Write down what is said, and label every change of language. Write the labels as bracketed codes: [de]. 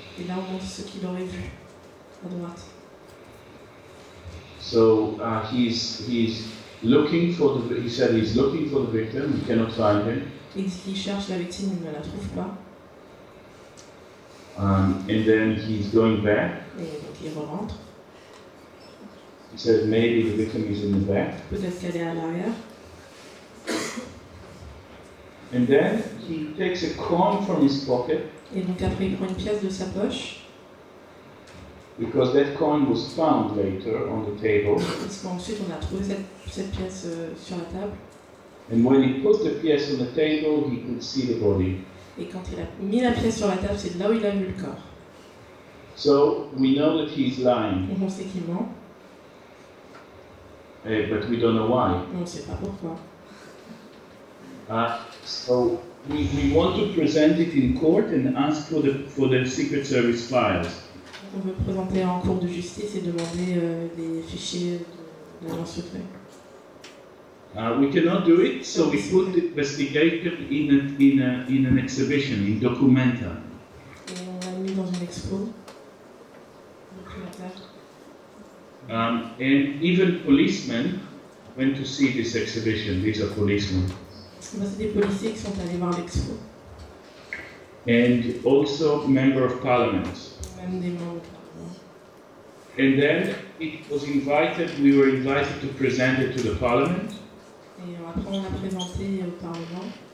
[fr] Et là on montre ce qu'il aurait vu à droite. [en] So he's looking for he said he's looking for the victim, he cannot find him. [fr] Il dit qu'il cherche la victime, il ne la trouve pas. [en] And then he's going back. [fr] Et donc il rentre. [en] He says maybe the victim is in the back. [fr] Peut-être qu'elle est à l'arrière. [en] And then he takes a coin from his pocket. [fr] Et donc après il prend une pièce de sa poche. [en] Because that coin was found later on the table. [fr] Parce qu'ensuite on a trouvé cette pièce sur la table. [en] And when he put the pièce on the table, he could see the body. [fr] Et quand il a mis la pièce sur la table, c'est là où il a vu le corps. [en] So we know that he's lying. [fr] Donc on sait qu'il ment. [en] But we don't know why. [fr] Mais on ne sait pas pourquoi. [en] So we want to present it in court and ask for the Secret Service files. [fr] On veut présenter en cour de justice et demander les fichiers de l'agence secret. [en] We cannot do it, so we put the investigation in an exhibition, in Documenta. [fr] Et on l'a mis dans une expo documentaire. [en] And even policemen went to see this exhibition. These are policemen. [fr] Ben, c'est des policiers qui sont allés voir l'expo. [en] And also member of parliament. [fr] Même des membres du Parlement. [en] And then we were invited to present it to the parliament. [fr] Et après on l'a présenté au Parlement.